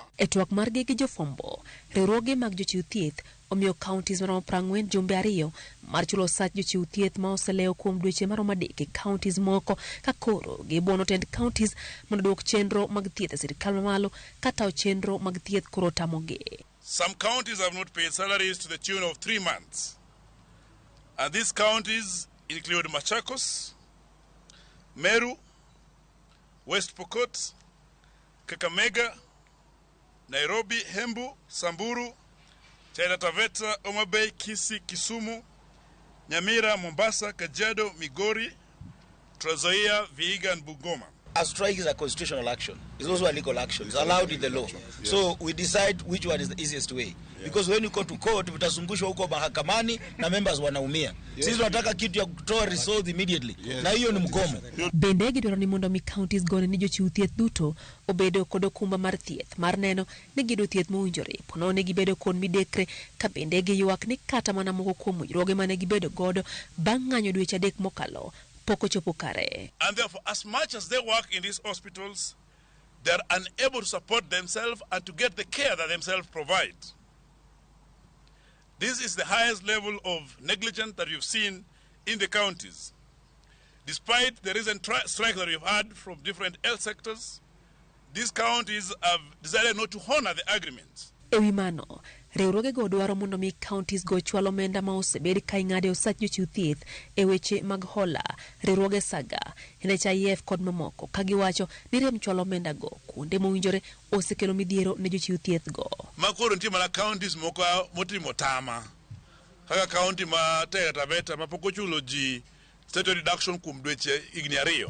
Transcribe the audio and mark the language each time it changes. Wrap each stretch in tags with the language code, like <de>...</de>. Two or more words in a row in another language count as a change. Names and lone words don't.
<luo>E twak margi gi jofombo, riwruoge mag jochiw thieth omiyo counties maromo 40 jumbe 2 mar chulo osach jochiw thieth ma oseleo kuom dweche maromo 3 e counties moko ka koro gibuono tend counties mondo duok chenro mag thieth e sirkal mamalo kata chenro mag thieth koro tamogi.</luo> <en>Some counties have not paid salaries to the tune of 3 months. And these counties include Machakos, Meru, West Pokot, Kakamega, Nairobi, Hembu, Samburu, Taita Taveta, Homa Bay, Kisii, Kisumu, Nyamira, Mombasa, Kajiado, Migori, Trans Nzoia, Vihiga, and Bungoma. A strike is a constitutional action. It's also a legal action. It's allowed in the law. Yes. So we decide which one is the easiest way. Yeah. Because when you go to court,</en> <sw>vitazungushwa huko mahakamani na members wanaumia. Sisi tunataka kitu ya kutoa result immediately. Na hiyo ni mgomo.</sw> <luo>Bende gidwaro ni mondo mi counties gone ni jochiw thieth duto obedo kod okumba mar thieth mar neno ni gido thieth mowinjore. Pono ne gibedo kod midekre ka bende giywak ni kata mana moko kuom riwruoge mane gibedo godo bang' ng'anyo dweche 3 mokalo.</luo> <en>And therefore, as much as they work in these hospitals, they are unable to support themselves and to get the care that themselves provide. This is the highest level of negligence that you've seen in the counties. Despite the recent strike that we've had from different health sectors, these counties have decided not to honor the agreements.</en> <luo>Ewimano, riwruoge go dwaro mondo mi counties go chwalo omenda ma osebed ka ing'ade osach jochiw thieth e weche mag hola, riwruoge Saga, NHIF kod mamoko ka giwacho ni rem chwalo omenda go kuonde mowinjore osekelo midhiero ne jochiw thieth go. Makoro nitie mana counties moko motimo tama. Kaka county ma Taita Taveta ma pok ochulo ji</luo> <en>state deduction</en> <luo>kuom dweche higni 2.</luo>